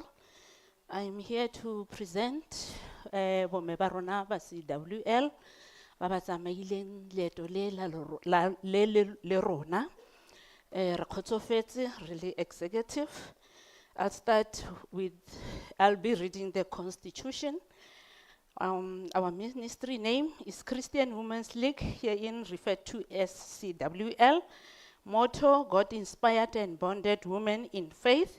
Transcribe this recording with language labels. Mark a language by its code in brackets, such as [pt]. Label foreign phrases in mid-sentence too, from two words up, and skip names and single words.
[en] I'm here to present [tn] bomme ba rona ba CWL ba ba tsamaileng leeto le rona. Re kgotsofetse, [en] really executive. I'll be reading the constitution Our ministry name is Christian Women's League, herein referred to as CWL. Motto, God-inspired and bonded women in faith.